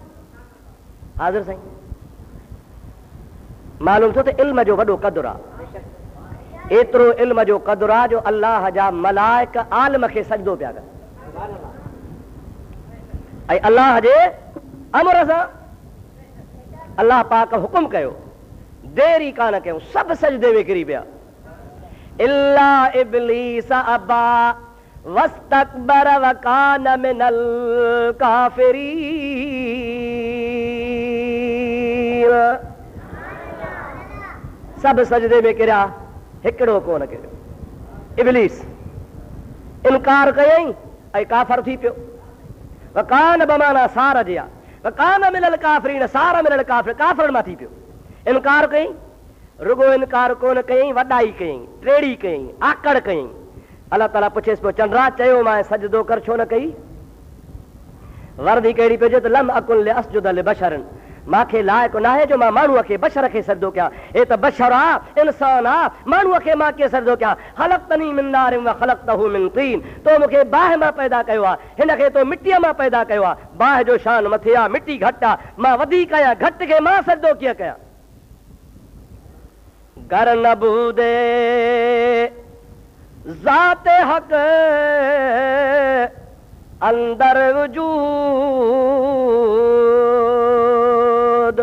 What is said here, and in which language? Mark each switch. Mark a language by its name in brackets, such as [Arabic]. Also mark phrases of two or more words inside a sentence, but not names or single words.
[Sindhi] हाज़िर साईं, मालूम थियो त इल्म जो वॾो क़दुरु आहे, एतिरो इल्म जो क़दुरु आहे जो अल्लाह जा मलाइक आलिम खे सजदो पिया कनि, ऐं अल्लाह जे अमर सां अल्लाह पाक हुकुम कयो, देरी कान कयूं, सभु सजदे में किरी पिया। [Arabic] إلا إبليس أبى واستكبر وكان من الكافرين, [Sindhi] सभु सजदे में किरिया, हिकिड़ो कोन किरियो। इब्लीस इनकार कयईं ऐं काफ़र थी पियो। वकान बमाना सार जी आहे, [Arabic] وكان من الكافرين، صار من الكافر, [Sindhi] काफ़िरनि मां थी पियो। इनकार कयईं, रुगो इनकार कोन कयईं, वॾाई कयईं, टेड़ी कयईं, आकड़ कयईं। अल्लाह ताला पुछेसि पियो, चंद्रा चयो मां सजदो कर छो न कई? वर्दी कहिड़ी पियो, त [Arabic] لم أكن لأسجد لبشر, [Sindhi] मूंखे लाइक़ु न आहे जो मां माण्हूअ खे बशर खे सजदो कयां। हे त बशर आहे, इंसान आहे, माण्हूअ खे मां कीअं सजदो कयां? [Arabic] خلقتني من نار وخلقته من طين, [Sindhi] तो मूंखे बाहि मां पैदा कयो आहे, हिन खे तो मिटीअ मां पैदा कयो आहे। बाहि जो शान मथे आहे, मिटी घटि आहे, मां वधीक आहियां, घटि खे मां सजदो कीअं कयां? [Persian] گر نبودی ذات حق اندر وجود.